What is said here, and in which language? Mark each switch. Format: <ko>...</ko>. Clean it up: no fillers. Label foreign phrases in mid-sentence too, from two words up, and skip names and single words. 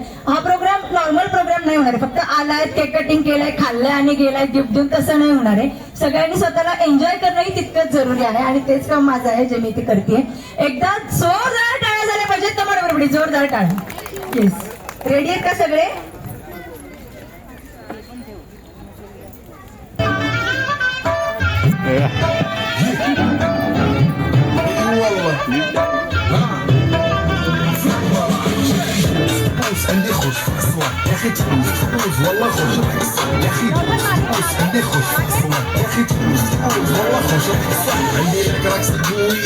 <mr>हा प्रोग्राम नॉर्मल प्रोग्राम नाही होणार आहे. फक्त आलाय, केक कटिंग केलंय, खाल्लंय आणि गेलाय गिफ्ट देऊन, तसं नाही होणार आहे. सगळ्यांनी स्वतःला एन्जॉय करणंही तितकंच जरुरी आहे आणि तेच काम माझं आहे जे मी ते करते. एकदा जोरदार टाळ्या झाल्या पाहिजेत. तर बरोबर, जोरदार टाळ्या. येस, रेडी आहेत का सगळे?</mr> <ar>عندي خوش في الصوان يا اخي تفوز والله خوش في الصوان يا اخي عندي خوش في الصوان يا اخي تفوز والله خوش في الصوان عندي لك رقصة قوية</ar>